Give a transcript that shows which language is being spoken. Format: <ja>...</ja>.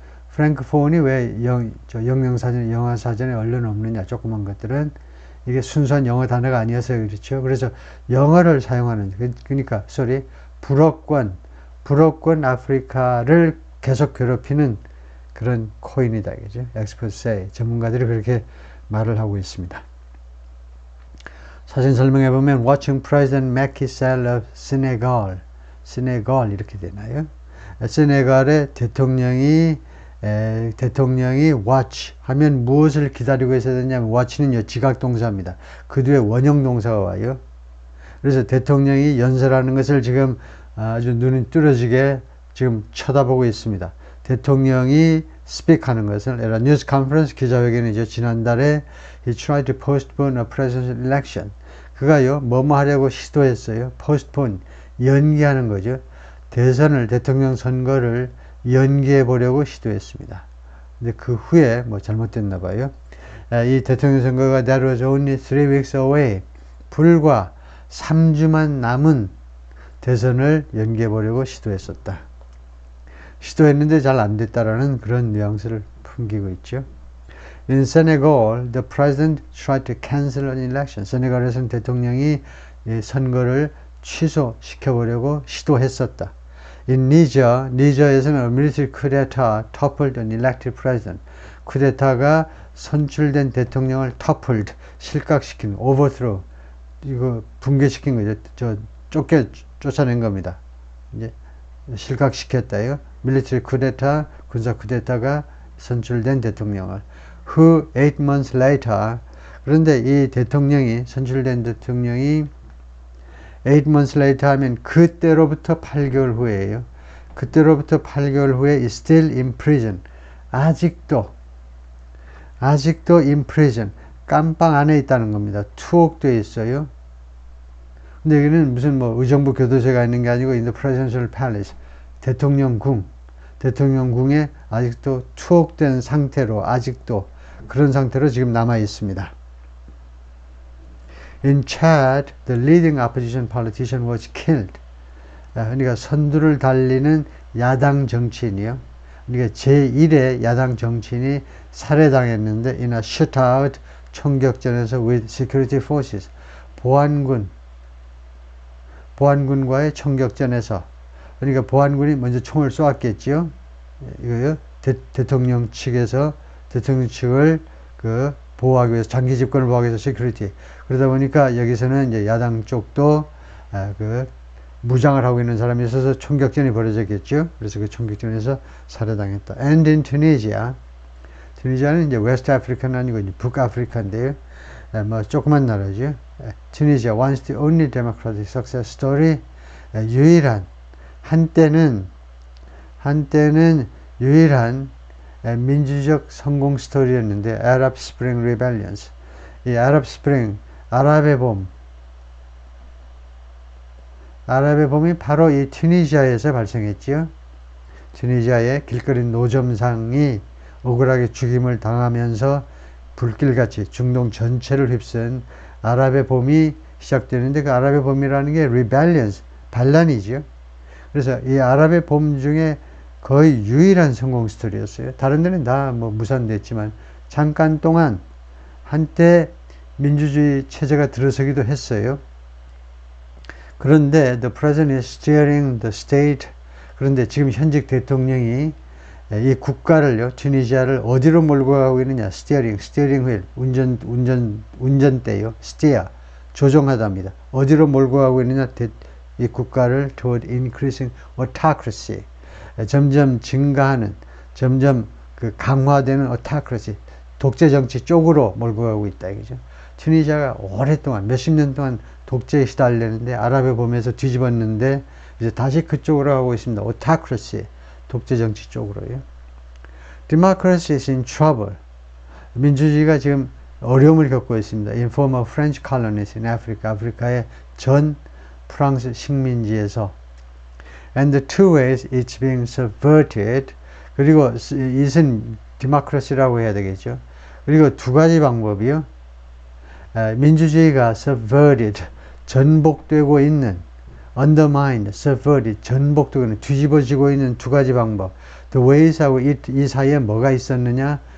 <ko>프랑크폰이 왜 영명사전에, 영어사전에 얼른 없느냐, 조그만 것들은 이게 순수한 영어 단어가 아니어서 그렇죠. 그래서 영어를 사용하는, 그러니까 불어권 아프리카를 계속 괴롭히는 그런 코인이다 이거죠. 엑스퍼트세 전문가들이 그렇게 말을 하고 있습니다. 사진 설명해 보면</ko> <en>Watching President Macky Sall of Senegal</en> <ko>이렇게 되나요? 세네갈의 대통령이 watch 하면 무엇을 기다리고 있어야 되냐면 watch는요 지각동사입니다. 그 뒤에 원형동사가 와요. 그래서 대통령이 연설하는 것을 지금 아주 눈이 뚫어지게 지금 쳐다보고 있습니다. 대통령이 스피크하는 것을 뉴스 컨퍼런스 기자회견이죠. 지난달에</ko> <en>he tried to postpone a presidential election.</en> <ko>그가요 뭐뭐 하려고 시도했어요. postpone 연기하는 거죠. 대통령 선거를 연기해 보려고 시도했습니다. 근데 그 후에 뭐 잘못됐나 봐요. 이 대통령 선거가</ko> <en>that was only 3 weeks away.</en> <ko>불과 3주만 남은 대선을 연기해 보려고 시도했었다. 시도했는데 잘 안 됐다라는 그런 뉘앙스를 풍기고 있죠.</ko> <en>In Senegal, the president tried to cancel an election.</en> <ko>세네갈에서는 대통령이 선거를 취소시켜 보려고 시도했었다.</ko> <en>In Niger에서는 a military coup d'etat toppled an elected president.</en> <ko>쿠데타가 선출된 대통령을 toppled, 실각시킨, overthrow, 이거 붕괴시킨 거죠. 쫓아낸 겁니다. 이제 실각시켰다요. 밀리터리 쿠데타, 군사 쿠데타가 선출된 대통령을.</ko> <en>Who 8 months later,</en> <ko>그런데 이 선출된 대통령이</ko> <en>8 months later</en> <ko>하면 그때로부터 8개월 후에요. 그때로부터 8개월 후에</ko> <en>is still in prison.</en> <ko>아직도</ko> <en>in prison.</en> <ko>깜빵 안에 있다는 겁니다. 투옥되어 있어요. 근데 여기는 무슨 의정부 교도소가 있는 게 아니고</ko> <en>in the presidential palace.</en> <ko>대통령궁에 아직도 투옥된 상태로, 그런 상태로 지금 남아 있습니다.</ko> <en>In Chad, the leading opposition politician was killed.</en> <ko>그러니까 선두를 달리는 야당 정치인이요. 그러니까 제1의 야당 정치인이 살해당했는데</ko> <en>in a shootout</en> <ko>총격전에서</ko> <en>with security forces</en> <ko>보안군과의 총격전에서 그러니까 보안군이 먼저 총을 쏘았겠지요. 이거요. 대통령 측을 그 보호하기 위해서 장기 집권을 보호하기 위해서 시큐리티. 그러다 보니까 여기서는 이제 야당 쪽도 그 무장을 하고 있는 사람이 있어서 총격전이 벌어졌겠죠. 그래서 그 총격전에서 살해당했다.</ko> <en>And in Tunisia,</en> <ko>투니지아는 이제 웨스트 아프리카는 아니고 이제 북아프리카인데요. 뭐 조그만 나라죠.</ko> <en>Tunisia once the only democratic success story.</en> <ko>유일한 한때는 유일한 민주적 성공 스토리였는데</ko> <en>Arab Spring Rebellions.</en> <ko>이 Arab Spring, 아랍의 봄이 바로 이 튀니지아에서 발생했지요. 튀니지아의 길거리 노점상이 억울하게 죽임을 당하면서 불길같이 중동 전체를 휩쓴 아랍의 봄이 시작되는데 그 아랍의 봄이라는 게 rebellions, 반란이지요. 그래서 이 아랍의 봄 중에 거의 유일한 성공 스토리였어요. 다른 데는 다 뭐 무산됐지만 잠깐 동안 한때 민주주의 체제가 들어서기도 했어요. 그런데</ko> <en>the president is steering the state.</en> <ko>그런데 지금 현직 대통령이 이 국가를요, 튀니지아를 어디로 몰고 가고 있느냐? 스티어링 휠, 운전대요. steer, 조종하답니다. 어디로 몰고 가고 있느냐? 이 국가를</ko> <en>toward increasing autocracy.</en> <ko>점점 증가하는, 점점 그 강화되는 autocracy, 독재 정치 쪽으로 몰고 가고 있다, 이거죠. 튀니지아가 오랫동안, 몇십 년 동안 독재에 시달렸는데, 아랍의 봄에서 뒤집었는데, 이제 다시 그쪽으로 가고 있습니다. autocracy, 독재 정치 쪽으로요.</ko> <en>Democracy is in trouble.</en> <ko>민주주의가 지금 어려움을 겪고 있습니다.</ko> <en>In former French colonies in Africa,</en> <ko>아프리카의 전 프랑스 식민지에서.</ko> <en>And the two ways it's being subverted.</en> <ko>그리고 이것은 디모크라시라고 해야 되겠죠. 그리고 두 가지 방법이요. 민주주의가 subverted, 전복되고 있는, undermined, subverted, 전복되고 있는, 뒤집어지고 있는 두 가지 방법. The ways하고 이 사이에 뭐가 있었느냐?</ko>